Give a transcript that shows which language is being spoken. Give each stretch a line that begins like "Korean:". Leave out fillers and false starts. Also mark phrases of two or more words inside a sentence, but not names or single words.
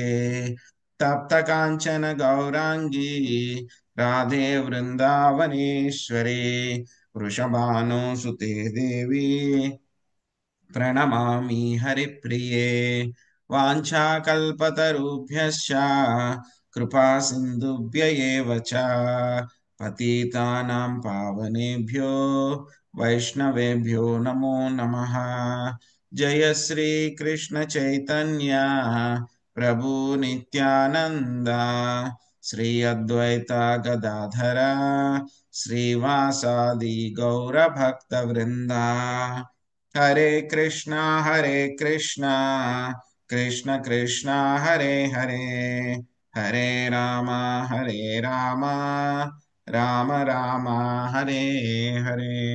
Sanskrit: तप्त कांचन गौरांगी राधे वृंदावनेश्वरी, वृषभानुसुते देवी प्रणमामि हरिप्रिये। वाञ्छाकल्पतरुभ्यश्च कृपा सिन्धुभ्य एव च పతితానాం పావనేభ్యో వైష్ణవేభ్యో నమో నమః. జయ శ్రీ కృష్ణ చైతన్య ప్రభు నిత్యానంద, శ్రీ అద్వైత గదాధర శ్రీవాసాది గౌర భక్త వృంద. హరే కృష్ణ కృష్ణ కృష్ణ హరే హరే, హరే రామ రామ రామ రామ హరే హరే.